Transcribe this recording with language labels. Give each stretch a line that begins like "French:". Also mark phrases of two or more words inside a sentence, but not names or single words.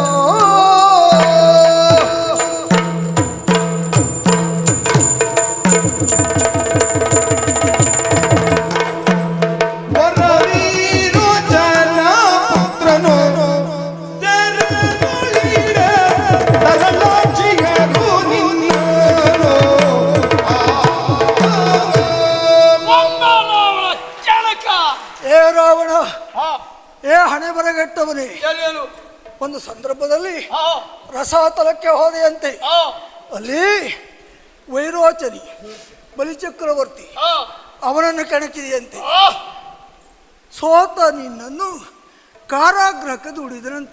Kannada: ವರವೀರು ಜನ ಪುತ್ರನು ಸೆರೆಗೊಳಿರ ತರಳಾಚಿಯರು ನಿನ್ನನು ಮಂಗಳವಳ ಜನಕ ಏ ರಾವಣ, ಹಾ ಏ ಹಣೆ ಬರಗೆಟ್ಟವನೇ, ಏನು ಒಂದು ಸಂದರ್ಭದಲ್ಲಿ ಹಾ ರಸಾತಲಕ್ಕೆ ಹೋದೆಯಂತೆ. ಹಾ ಅಲ್ಲಿ ವೈರೋಚನಿ ಬಲಿಚಕ್ರವರ್ತಿ ಹಾ ಅವನನ್ನು ಕೆಣಕಿದೆಯಂತೆ. ಹಾ ಸೋತ ನಿನ್ನನ್ನು ಕಾರಾಗೃಹಕ್ಕೆ ದುಡಿದನಂತೆ.